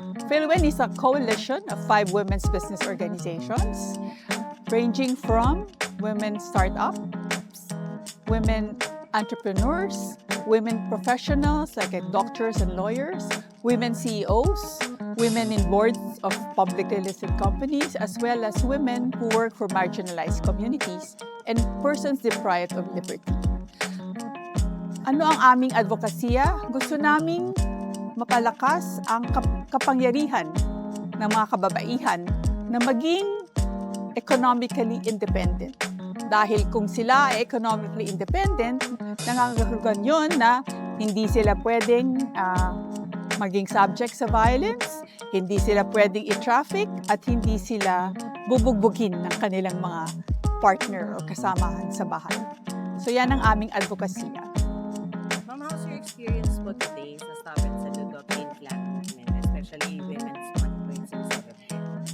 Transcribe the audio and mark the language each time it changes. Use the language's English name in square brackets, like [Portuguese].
[English] PhilWen is a coalition of 5 women's business organizations ranging from women startups, women entrepreneurs, women professionals like doctors and lawyers, women CEOs, women in boards of publicly listed companies, as well as women who work for marginalized communities and persons deprived of liberty. [Filipino] Ano ang aming advokasya? Gusto naming mapalakas ang kapangyarihan ng mga kababaihan na maging economically independent. Dahil kung sila ay economically independent, nangangahulugan yun na hindi sila pwedeng maging subject sa violence, hindi sila pwedeng i-traffic, at hindi sila bubugbugin ng kanilang mga partner o kasamahan sa bahay. So yan ang aming advokasya. [English] Ma'am, how's your experience po today sa Stop and Salute of Teen Flag movement, especially Women's Month 2017?